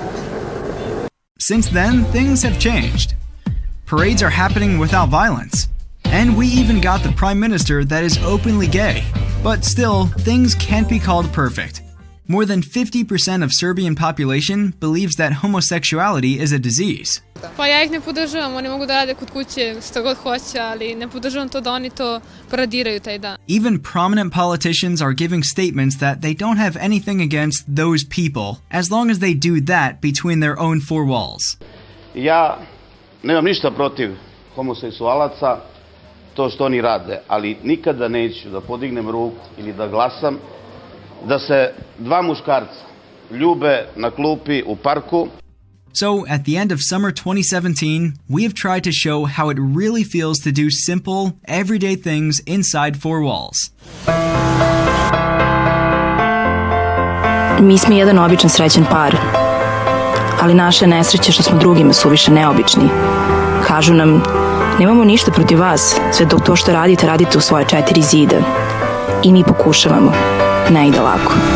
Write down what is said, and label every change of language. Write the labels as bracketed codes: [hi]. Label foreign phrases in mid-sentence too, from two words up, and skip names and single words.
[en] Since then, things have changed. Parades are happening without violence. And we even got the Prime Minister that is openly gay. But still, things can't be called perfect. More than 50% of Serbian population believes that homosexuality is a disease. [sr] Pa ja ih ne podržavam, oni mogu da rade kod kuće što god hoće, ali ne podržavam to da oni to paradiraju taj dan. [en] Even prominent politicians are giving statements that they don't have anything against those people, as long as they do that between their own four walls. [sr] Ja nemam ništa protiv homoseksualaca, to što oni rade, ali nikada neću da podignem ruku ili da glasam da se dva muškarca ljube na klupi u parku. [en] So, at the end of summer 2017, we have tried to show how it really feels to do simple, everyday things inside four walls. [sr] Mi smo jedan običan srećan par, ali naša nesreća što smo drugima suviše neobični. Kažu nam, nemamo ništa protiv vas, sve dok to što radite, radite u svoje 4 zida. I mi pokušavamo, ne ide lako.